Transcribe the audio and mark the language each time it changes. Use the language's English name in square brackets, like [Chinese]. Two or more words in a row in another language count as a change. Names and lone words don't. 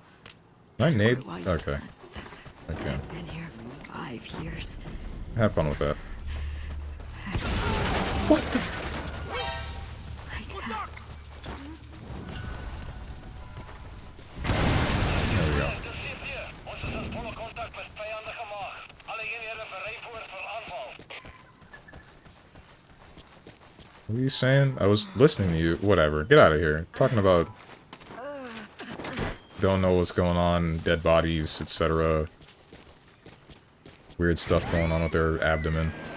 [English] I need... While you Okay. can. Okay. I've been here for 5 years. Have fun with that. What the? Like that. There we go. [German] Das sind wir. [Dutch] Ons is in volle contact met vijanden gemaakt. Alle eenheden bereid voor aanval. [English] What are you saying? I was listening to you. Whatever. Get out of here. Talking about... Don't know what's going on. Dead bodies, etc. Weird stuff going on with their abdomen.